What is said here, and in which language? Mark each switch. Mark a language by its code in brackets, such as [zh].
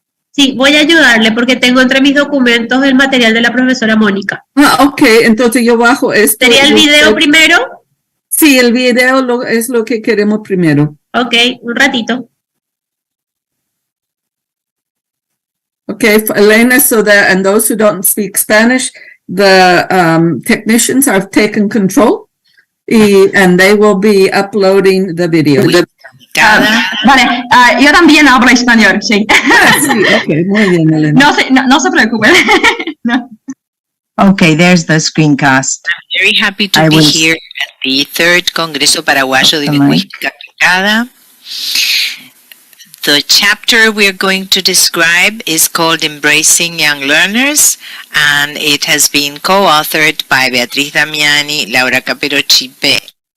[es] Sí, voy a ayudarle porque tengo entre mis documentos el material de la profesora Mónica. Ok, entonces yo bajo esto. ¿Sería el video primero? Sí, el video es lo que queremos primero. Ok, un ratito. [en] Okay, Elena, so that, and those who don't speak Spanish, the technicians have taken control and they will be uploading the video. [es] Vale, yo también hablo español, sí. Sí, ok, muy bien, Elena. No se preocupen. No. [en] Okay, there's the screencast. I'm very happy to be here at the third Congreso Paraguayo de Lingüística Aplicada. The chapter we're going to describe is called Embracing Young Learners, and it has been co-authored by Beatriz Damiani, Laura Capero-Chipe.